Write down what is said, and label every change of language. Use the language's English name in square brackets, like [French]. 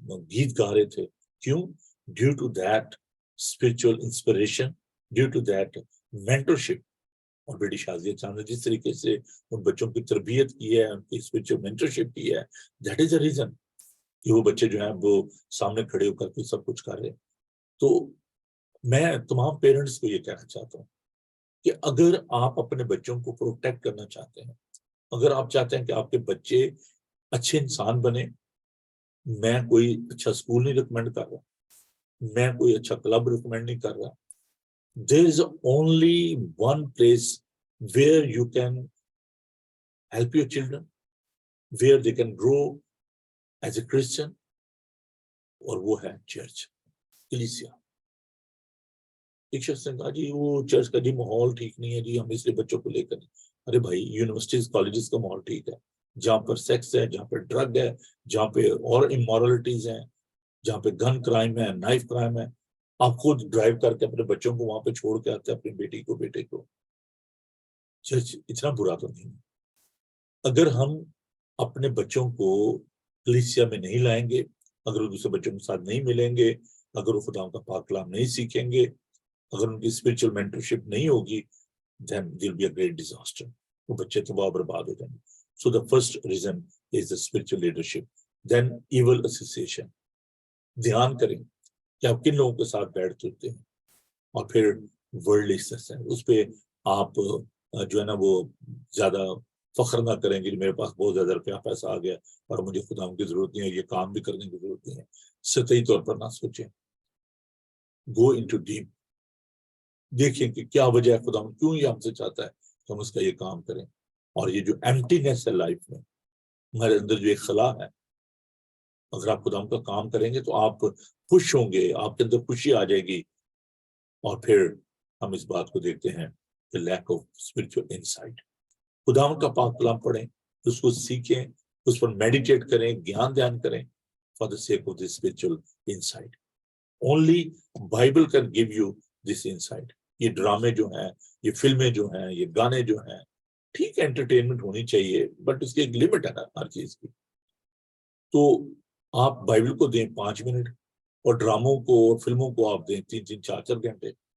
[Urdu] گیت گا رہے تھے۔ کیوں؟ [English] Due to that spiritual inspiration, due to that mentorship. [Urdu] اور بیٹی شازیہ چاند نے جس طریقے سے ان بچوں کی تربیت کی ہے، ان کی اسپرچل مینٹرشپ کی ہے، [English] that is a reason [Urdu] کہ وہ بچے جو ہیں وہ سامنے کھڑے ہو کر کے سب کچھ کر رہے ہیں۔ تو میں تمام پیرنٹس کو یہ کہنا چاہتا ہوں کہ اگر آپ اپنے بچوں کو پروٹیکٹ کرنا چاہتے ہیں، اگر آپ چاہتے ہیں کہ آپ کے بچے اچھے انسان بنے، میں کوئی اچھا اسکول نہیں ریکمینڈ کر رہا، میں کوئی اچھا کلب ریکمینڈ نہیں کر رہا. [English] There is only one place where you can help your children, where they can grow as a Christian, [Urdu] اور وہ ہے چرچ، کلیسیا. ایک شخص نے کہا جی وہ چرچ کا جی ماحول ٹھیک نہیں ہے جی، ہم اس لیے بچوں کو لے کر. ارے بھائی، یونیورسٹیز کالجز کا ماحول ٹھیک ہے، جہاں پر سیکس ہے، جہاں پہ ڈرگ ہے، جہاں پہ اور امورلٹیز ہیں، جہاں پہ گن کرائم ہے، نائف کرائم ہے. آپ خود ڈرائیو کر کے اپنے بچوں کو وہاں پہ چھوڑ کے آتے ہیں، اپنی بیٹی کو، بیٹے کو. چرچ اتنا برا تو نہیں. اگر ہم اپنے بچوں کو کلیسیا میں نہیں لائیں گے، اگر وہ دوسرے بچوں کے ساتھ نہیں ملیں گے، اگر وہ خدا کا پاک کلام نہیں سیکھیں گے، اگر ان کی اسپرچل مینٹرشپ نہیں ہوگی، [English] then there will be a great disaster. [Urdu] وہ بچے تباہ برباد ہو جائیں گے. [English] So the first reason is the spiritual leadership. Then evil association. [Urdu] دھیان کریں کہ آپ کن لوگوں کے ساتھ بیٹھتے ہوتے ہیں. اور پھر [English] worldly success، [Urdu] اس پہ آپ جو ہے نا وہ زیادہ فخر نہ کریں گے کہ میرے پاس بہت زیادہ روپیہ پیسہ آ گیا اور مجھے خدا کی ضرورت نہیں ہے، یہ کام بھی کرنے کی ضرورت نہیں ہے. سطحی طور پر نہ سوچیں. [English] Go into deep. [Urdu] دیکھیں کہ کیا وجہ ہے، خدا کیوں یہ ہم سے چاہتا ہے کہ ہم اس کا یہ کام کریں. اور یہ جو ایمٹینس ہے لائف میں، ہمارے اندر جو ایک خلا ہے، اگر آپ خدا کا کام کریں گے تو آپ خوش ہوں گے، آپ کے اندر خوشی آ جائے گی. اور پھر ہم اس بات کو دیکھتے ہیں کہ [English] Lack of spiritual insight. [Urdu] خدا کا پاک کلام پڑھیں، اس کو سیکھیں، اس پر میڈیٹیٹ کریں، گیان دھیان کریں. [English] For the sake of this spiritual insight. Only Bible can give you this insight. [Urdu] یہ ڈرامے جو ہیں، یہ فلمیں جو ہیں، یہ گانے جو ہیں، ٹھیک ہے انٹرٹینمنٹ ہونی چاہیے، بٹ اس کی ایک لمٹ ہے نا ہر چیز کی. تو آپ بائبل کو دیں 5 منٹ، اور ڈراموں کو اور فلموں کو آپ دیں 3 4 گھنٹے.